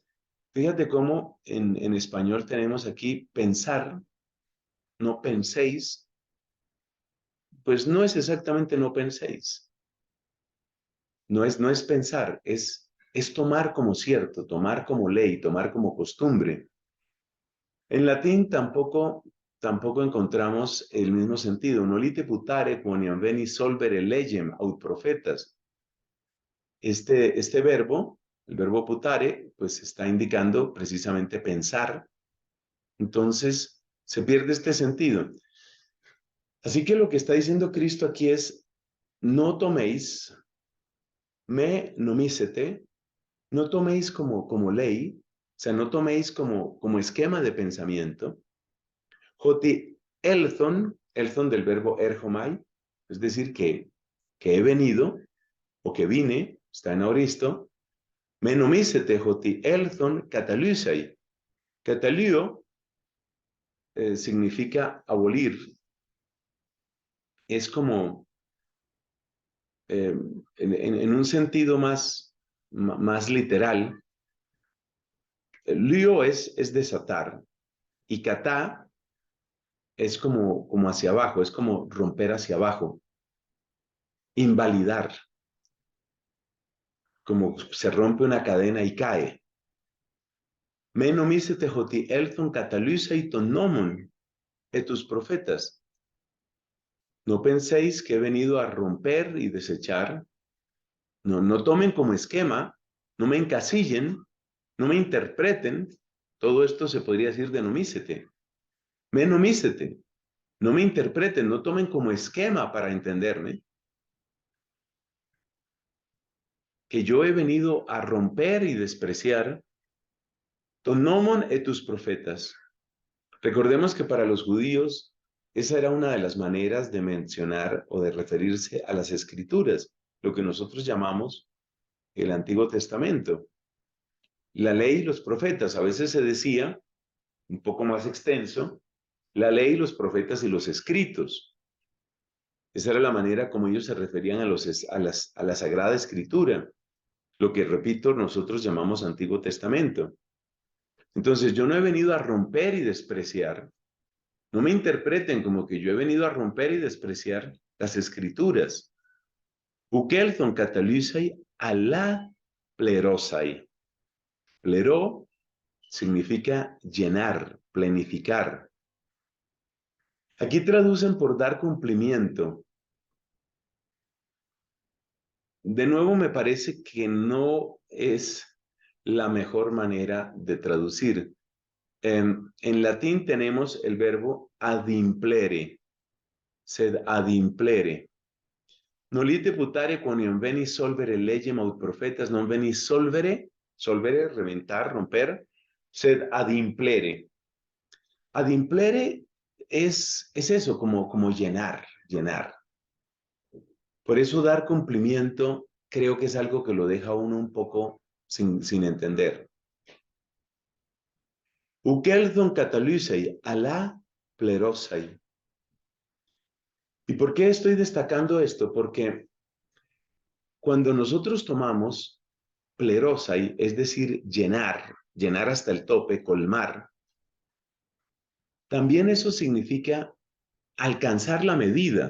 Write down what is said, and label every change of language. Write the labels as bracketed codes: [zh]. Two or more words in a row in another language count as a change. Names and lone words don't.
[es] Fíjate cómo en español tenemos aquí pensar, no penséis, pues no es exactamente no penséis. No es pensar, es tomar como cierto, tomar como ley, tomar como costumbre. En latín tampoco encontramos el mismo sentido. [la] Nolite putare quoniam veni solvere legem aut profetas. [es] Este verbo, el verbo putare, pues está indicando precisamente pensar. Entonces, se pierde este sentido. Así que lo que está diciendo Cristo aquí es, no toméis, [el] μὴ νομίσητε, [es] no toméis como ley, o sea, no toméis como esquema de pensamiento. [el] ὅτι ἦλθον [es] del verbo erhomai, es decir, que he venido, o que vine, está en aoristo, [el] μὴ νομίσητε ὅτι ἦλθον καταλῦσαι. [es] Katalio significa abolir. Es como, en un sentido más literal, lío es desatar y katá es como hacia abajo, es como romper hacia abajo, invalidar, como se rompe una cadena y cae. [el] Μὴ νομίσητε ὅτι ἦλθον καταλῦσαι τὸν νόμον τοὺς προφήτας. [es] No penséis que he venido a romper y desechar. No tomen como esquema, no me encasillen, no me interpreten. Todo esto se podría decir de nomícete. [el] Μὴ νομίσητε. [es] No me interpreten, no tomen como esquema para entenderme. Que yo he venido a romper y despreciar. [el] τὸν νόμον ἢ τοὺς προφήτας. [es] Recordemos que para los judíos esa era una de las maneras de mencionar o de referirse a las escrituras, lo que nosotros llamamos el Antiguo Testamento. La ley y los profetas, a veces se decía, un poco más extenso, la ley, los profetas y los escritos. Esa era la manera como ellos se referían a la Sagrada Escritura, lo que, repito, nosotros llamamos Antiguo Testamento. Entonces, yo no he venido a romper y despreciar. No me interpreten como que yo he venido a romper y despreciar las Escrituras. [el] οὐκ ἦλθον καταλῦσαι ἀλλὰ πληρῶσαι. [es] Pleró significa llenar, plenificar. Aquí traducen por dar cumplimiento. De nuevo, me parece que no es la mejor manera de traducir. En latín tenemos el verbo adimplere, [la] sed adimplere. Nolite putare quoniam veni solvere legem aut profetas, non veni solvere, [es] reventar, romper, [la] sed adimplere. [es] Adimplere es eso, como llenar. Por eso dar cumplimiento creo que es algo que lo deja uno un poco sin entender. [el] οὐκ ἦλθον καταλῦσαι, ἀλλὰ πληρῶσαι. [es] ¿Y por qué estoy destacando esto? Porque cuando nosotros tomamos plerosai, es decir, llenar hasta el tope, colmar, también eso significa alcanzar la medida.